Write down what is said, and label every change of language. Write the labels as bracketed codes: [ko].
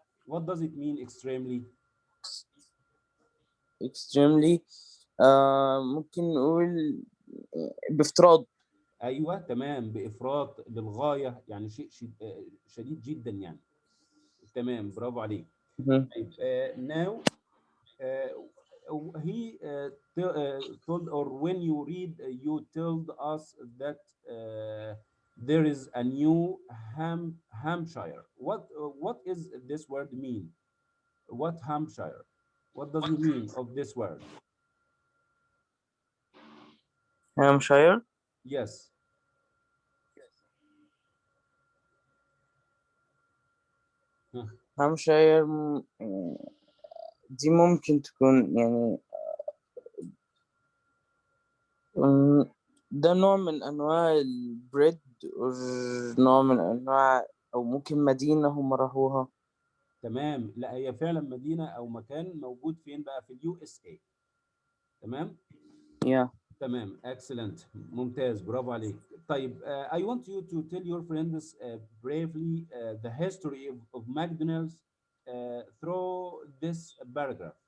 [en] What does it mean extremely؟ [ar] extremely ممكن نقول بافتراض. ايوه تمام، بافراط للغايه، يعني شيء شديد جدا يعني. تمام، برافو عليك. مهم. [en] طيب now he told, or when you read you told us that there is a new Hampshire. What is this word mean? What Hampshire? What does it mean of this word? Hampshire. Yes. Huh. [ar] Hampshire دي ممكن تكون يعني ده نوع من أنواع البريد، أو نوع من أنواع، أو ممكن مدينة هم راحوها. تمام، لا هي فعلا مدينه او مكان موجود فين بقى؟ في اليو اس اي. تمام. [en] Yeah. [ar] تمام، excellent، ممتاز، برافو عليك. [en] طيب I want you to tell your friends bravely the history of McDonald's through this paragraph.